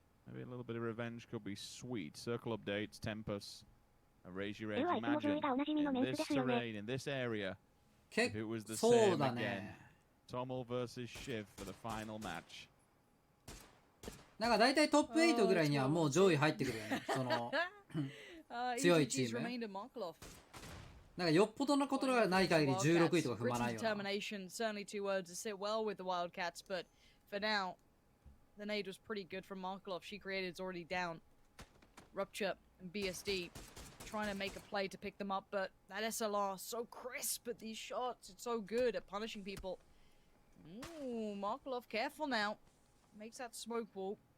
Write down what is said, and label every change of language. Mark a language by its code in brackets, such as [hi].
[en] Maybe a little bit of revenge could be sweet. Circle updates, Tempest, raise your edge. Imagine in this terrain, in this area, if it was the same again. Tommel versus Shiv for the final match. [ja] なんか大体トップ8ぐらいにはもう上位入ってくるよね。その強いチーム。なんかよっぽどのことがない限り16位とか踏まないよな。 [en] Certainly two words to sit well with the Wildcats, but for now, the nade was pretty good from Markelov. She created, it's already down. Rupture and BSD trying to make a play to pick them up, but that SLR so crisp at these shots. It's so good at punishing people. Ooh, Markelov, careful now. Makes that smoke wall.